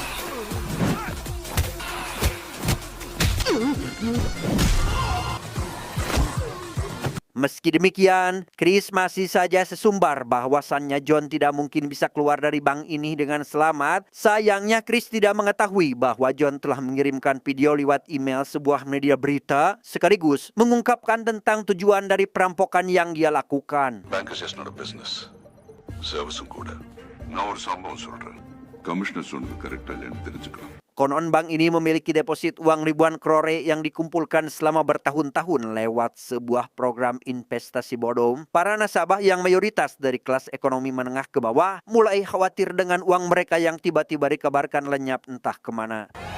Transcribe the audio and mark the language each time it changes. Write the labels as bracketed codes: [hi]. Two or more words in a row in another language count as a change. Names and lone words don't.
[id] Meski demikian, Chris masih saja sesumbar bahwasannya John tidak mungkin bisa keluar dari bank ini dengan selamat. Sayangnya Chris tidak mengetahui bahwa John telah mengirimkan video lewat email sebuah media berita sekaligus mengungkapkan tentang tujuan dari perampokan yang dia lakukan. [en] Bank is just not a business. [ta] Service-um கூட. நான் ஒரு சம்பவம் சொல்றேன். கமிஷனர் சொன்னது கரெக்டா இல்லைன்னு தெரிஞ்சுக்கலாம். [id] Konon bank ini memiliki deposit uang ribuan krore yang dikumpulkan selama bertahun-tahun lewat sebuah program investasi bodong. Para nasabah yang mayoritas dari kelas ekonomi menengah ke bawah mulai khawatir dengan uang mereka yang tiba-tiba dikabarkan lenyap entah kemana.